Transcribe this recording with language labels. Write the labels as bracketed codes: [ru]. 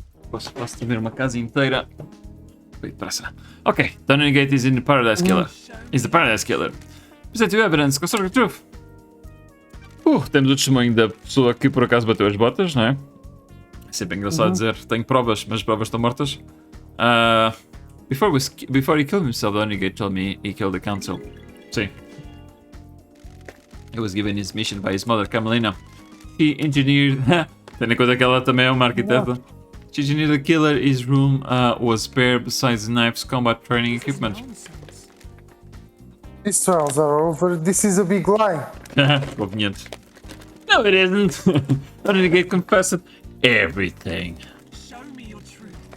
[pt] Posso tremer uma casa inteira. Foi depressa. [en] Ok, Donny Gate is in the Paradise Killer. Is the Paradise Killer. Present you evidence, construct the truth. [pt] Temos o testemunho da pessoa que por acaso bateu as botas, não é? É sempre engraçado dizer, tenho provas, mas as provas estão mortas. [en] Before he killed himself, Donny Gate told me he killed the council. [pt] Sim. [en] He was given his mission by his mother, Carmelina. He engineered... [pt] Tendo em conta que ela também é uma arquiteta. [en] She engineered the killer. His room was spare besides knives, combat training equipment. Nonsense. These trials are over. This is a big lie. [pt] Conveniente. [en] No, it isn't. Donny Gate confessed everything. Show me your truth.